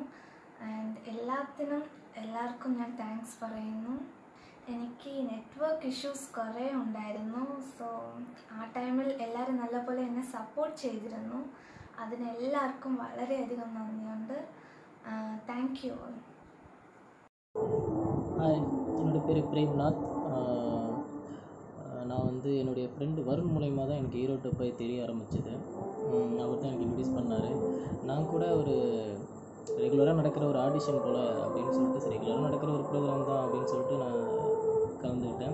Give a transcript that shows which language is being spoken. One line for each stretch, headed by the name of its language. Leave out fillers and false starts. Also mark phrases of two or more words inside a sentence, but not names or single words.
Malayalam: ആൻഡ് എല്ലാവർക്കും ഞാൻ താങ്ക്സ് പറയുന്നു. എനിക്ക്
English: network issues
Malayalam: കുറേ ഉണ്ടായിരുന്നു. സോ ആ ടൈമിൽ എല്ലാവരും നല്ലപോലെ എന്നെ സപ്പോർട്ട് ചെയ്തിരുന്നു. അതിനെല്ലാവർക്കും വളരെയധികം നന്ദിയുണ്ട്.
English: Thank you all.
Tamil: ஹாய், என்னோடய பேர் பிரேம்நாத். நான் வந்து என்னுடைய ஃப்ரெண்டு வருண் மூலயமா தான் எனக்கு ஈரோ 2 Pi தெரிய ஆரம்பிச்சது. அவர் தான் எனக்கு இன்ட்ரடியூஸ் பண்ணார். நான் கூட ஒரு ரெகுலராக நடக்கிற ஒரு ஆடிஷன் போல் அப்படின்னு சொல்லிட்டு, சரி ரெகுலராக நடக்கிற ஒரு ப்ரோக்ராம் தான் அப்படின்னு சொல்லிட்டு நான் கலந்துக்கிட்டேன்.